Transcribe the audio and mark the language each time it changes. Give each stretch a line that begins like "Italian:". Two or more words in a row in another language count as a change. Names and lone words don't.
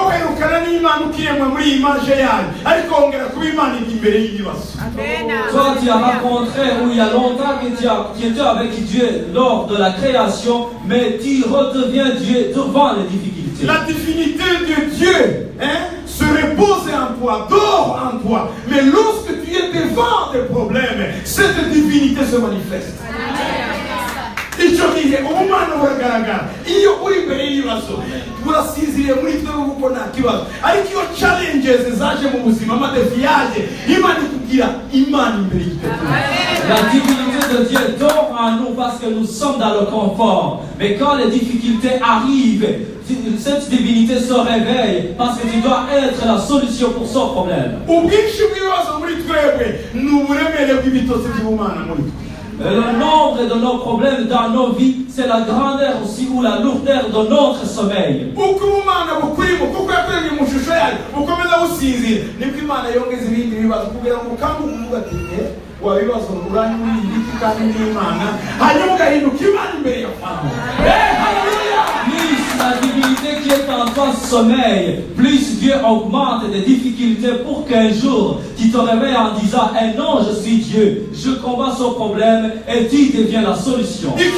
French: Toi, tu as rencontré où il y a longtemps que tu étais avec Dieu lors de la création, mais tu redeviens Dieu devant les difficultés. La divinité de Dieu se repose en toi, dort en toi. Mais lorsque tu es devant des problèmes, cette divinité se manifeste.
Kinyarwanda: icyo gihe umwana uragaragara iyo uri imbere y'ibibazo urasinziriye muri twe kuko nta kibazo ariko iyo challenges zaje mu buzima amadefi yaje Imana ikubwira Imana imbere y'igitekerezo.
French: La divinité de Dieu dort en nous parce que nous sommes dans le confort, mais quand les difficultés arrivent, cette divinité se réveille parce que tu dois être la solution pour son problème.
Kinyarwanda: Ubwinshi bw'ibibazo muri twebwe ni uburemere bw'ibitotsi by'Imana muri twe.
French: Le nombre de nos problèmes dans nos vies, c'est la grandeur aussi ou la lourdeur de notre sommeil. Plus la divinité qui est en toi sommeil, plus Dieu augmente des difficultés pour qu'un jour tu te réveilles en disant eh non, je suis Dieu, je combats ce problème et tu deviens la solution.